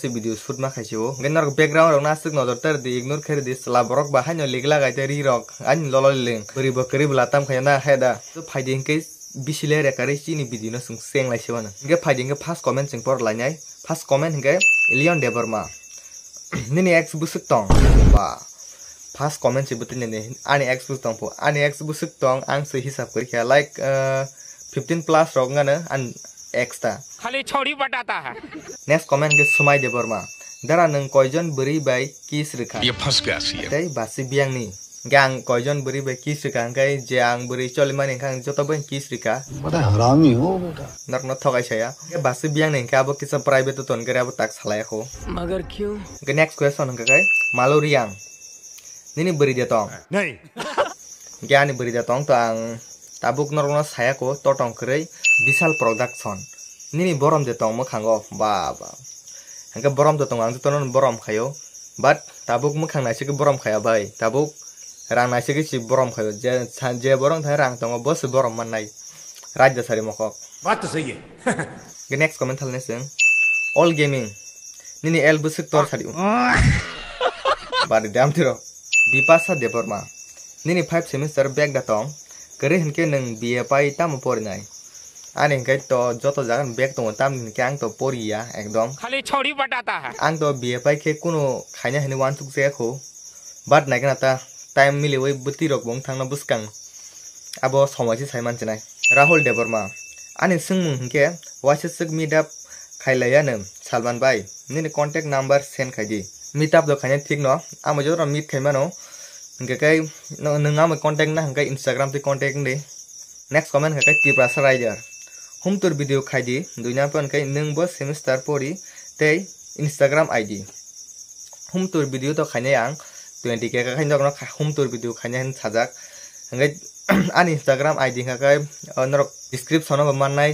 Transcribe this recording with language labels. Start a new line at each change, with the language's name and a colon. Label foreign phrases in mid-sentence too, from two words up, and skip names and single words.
Kok Borok: video shoot ma khaisio genar background rok nasuk nodor tar di ignore khari di sla borok ba haino ligla gai ri rok an lololing bari bakri bulatam khayana heda so finding ke bisile re kare chi ni video no sung seng lai siwana ge finding ke
English: first comment
Kok Borok: sing por lainai
English: first comment
Kok Borok: ge Leon Deborma nini ex busuk tong ba
English: first comment
Kok Borok: si butin ne ani ex busuk tong po ani ex busuk tong ang se hisab kari kya like 15 plus rok ngana an extra
Hindi: खाली छोड़ी बताता है
English: next comment
Kok Borok: ke Sumai Deborma dara nang koijon beri bai kis rekha
Hindi: ये फंस गया सी है
Kok Borok: tei basi biang ni gang koijon beri bai kis rekha kai jang beri cholimani khang joto bai kis rekha
Hindi: बड़ा हरामी हो बेटा
Kok Borok: nak no thogai saya ke basi biang ni ka abo kisa private ton kare abo tak salai ko
Hindi: मगर क्यों
Kok Borok: ke
English: next question
Kok Borok: kai maluriang nini beri dia tong
Hindi: नहीं
Kok Borok: gyani beri dia tong to ang tabuk norno saya ko totong krei Vishal production nini borom de tong mo khango ba hangka borom de tong ang tonon borom khayo but tabuk mo khang naise ke borom khaya bai tabuk rang naise ke si borom khayo je borom thai rang tong bos borom man nai rajya sari mokok
Hindi: बात तो सही है
Kok Borok: ke
English: next comment
Kok Borok: halne sing all gaming nini el busuk tor sari bari dam tiro Bipasa Deborma nini 5
English: semester back
Kok Borok: da tong kare henke nang BA pai tam por nai ani kai to joto jagan bag to tam ni kang to poriya ekdom
Hindi: खाली छोड़ी बताता है
Kok Borok: ang to BA pai ke kuno khaina hene wan tuk je kho bat nai kana ta time mili wai buti rok bong thangna buskang abo somai si saiman chenai Rahul Deborma ani singmung hingke WhatsApp
English: meet up
Kok Borok: khailaya ne Salman bai nini
English: contact number send
Kok Borok: khaidi
English: meet up
Kok Borok: do khaina thik no amo jora meet khaimano hingke kai nang am contact na hingke Instagram te contact de
English: next comment
Kok Borok: hingke Tiprasa Rider hum tur video khaidi duina pon kai nung bo semester pori tei Instagram ID hum tur video to khaine ang 20k ka khain jok no hum tur video khaine han sajak ngai an Instagram ID ka kai norok description no mannai